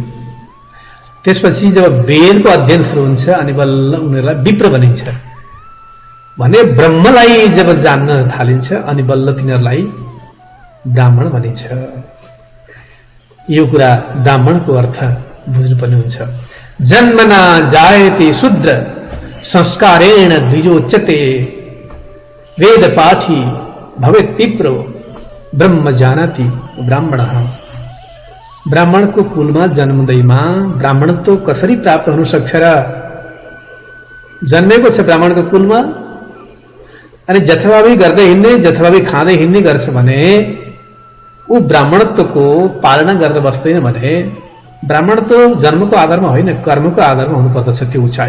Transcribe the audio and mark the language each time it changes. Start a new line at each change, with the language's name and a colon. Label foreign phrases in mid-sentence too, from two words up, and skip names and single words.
Nepali: त्यसपछि जब वेदको अध्ययन सुरु हुन्छ अनि बल्ल उनीहरूलाई विप्र भनिन्छ। भने ब्रह्मलाई जब जान्न थालिन्छ अनि बल्ल तिनीहरूलाई ब्राह्मण भनिन्छ। यो कुरा ब्राह्मणको अर्थ बुझ्नुपर्ने हुन्छ।
Sanskrit: जन्मना जायते शूद्र संस्कारेण द्विजोच्यते, वेद पाठी भवेत् विप्रो ब्रह्म जानाति ब्राह्मणः।
Nepali: ब्राह्मणको कुलमा जन्मदैमा ब्राह्मणत्व कसरी प्राप्त हुन सक्छ र? जन्मेको छ ब्राह्मणको कुलमा अनि जथाभावी गर्दै हिँड्ने, जथाभावी खाँदै हिँड्ने गर्छ भने ऊ ब्राह्मणत्वको पालना गरेर बस्दैन भने ब्राह्मणत्व जन्मको आधारमा होइन, कर्मको आधारमा हुनुपर्दछ त्यो उचाइ।